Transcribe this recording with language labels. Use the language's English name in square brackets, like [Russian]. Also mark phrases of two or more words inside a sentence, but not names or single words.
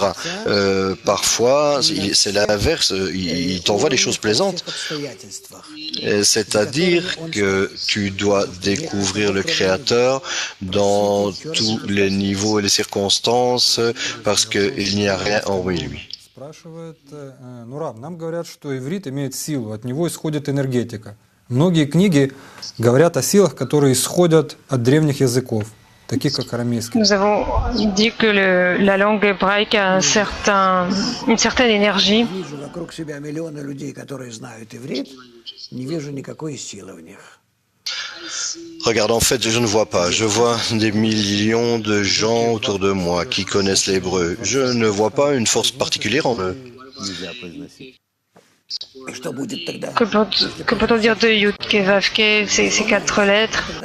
[French] Parfois, c'est l'inverse. Il t'envoie des choses plaisantes. C'est-à-dire que tu dois découvrir le Créateur dans tous les niveaux et les circonstances, parce qu'il n'y a rien en lui. [Russian] Спрашивает, ну, Рав, нам говорят, что иврит имеет силу, от него исходит энергетика. Многие книги говорят о силах, которые исходят от древних языков, таких как арамейский. [French] Nous avons dit que la langue hébraïque a une certaine énergie. [Russian] Вижу вокруг себя миллионы людей, которые знают иврит, не вижу никакой силы в них. [French] Regarde, en fait, je ne vois pas. Je vois des millions de gens autour de moi qui connaissent l'hébreu. Je ne vois pas une force particulière en eux. Que peut-on dire de Yud Ke Vav Ke, ces quatre lettres?